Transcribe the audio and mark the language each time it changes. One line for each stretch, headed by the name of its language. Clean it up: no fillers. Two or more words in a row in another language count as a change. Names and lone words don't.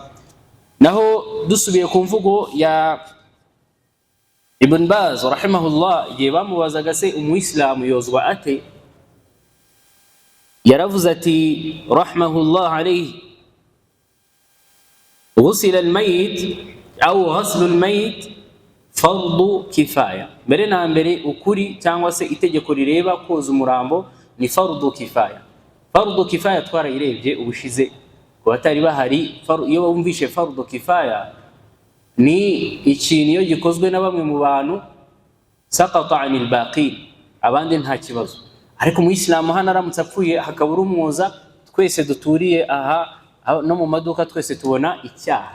Kinyarwanda: Naho dusubiye ku mvugo ya Ibn Baz rahimahullah, igihe bamubazaga se umuyisilamu yozwa ate, yaravuze ati
Arabic: رحمه الله عليه غسل الميت أو غسل الميت فرض كفاية.
Kinyarwanda: Mbere na mbere ukuri cyangwa se itegeko rireba koza umurambo ni
Arabic: فرض كفاية. فرض كفاية
Kinyarwanda: twarayirebye ubushize ku batari bahari. Iyo bumvishe
Arabic: فرض كفاية
Kinyarwanda: ni ikintu iyo gikozwe na bamwe mu bantu
Arabic: سقط عن الباقين,
Kinyarwanda: abandi nta kibazo. Ariko mu Islam hano aramutse apfuye hakabura umwoza, twese duturiye aha no mu maduka twese tubona icyaha.